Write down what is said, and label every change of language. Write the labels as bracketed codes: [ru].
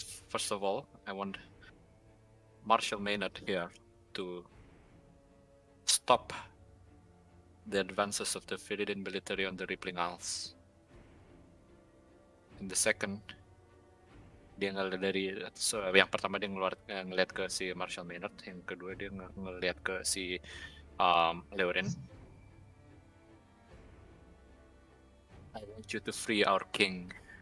[en] First of all, I want Marshal Maynard here to stop the advances of the Philippine military on the Rippling Isles. And the second, [id] dia ngeliat dari yang pertama dia ngeliat ke si Marshal Maynard, yang kedua dia ngeliat ke si Leorin. [en] I want you to free our king.